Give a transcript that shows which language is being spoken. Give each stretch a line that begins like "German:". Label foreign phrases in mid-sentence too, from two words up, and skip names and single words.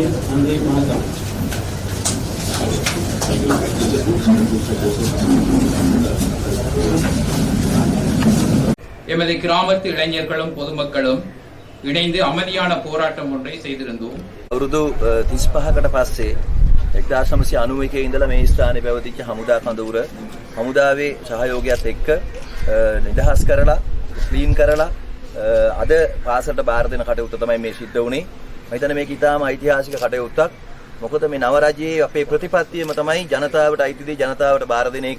Tamil: நன்றி, வணக்கம். எமது கிராமத்து இளைஞர்களும் பொதுமக்களும் இணைந்து அமைதியான போராட்டம் ஒன்றை செய்திருந்தோம்.
Sinhala: අවුරුදු 35කට පස්සේ 1991 ඉඳලා මේ ස්ථානයේ පැවතිච්ච හමුදා කඳවුර හමුදාවේ සහයෝගයත් එක්ක නිදහස් කරලා ක්ලීන් කරලා අද පාසලට බාර දෙන කටයුත්ත තමයි මේ සිද්ධ වුණේ. මම හිතන්නේ මේක ඉතාම ඓතිහාසික කටයුත්තක්. මොකද මේ නව රජයේ අපේ ප්‍රතිපත්තියම තමයි ජනතාවට අයිති දේ ජනතාවට බාර දෙන එක.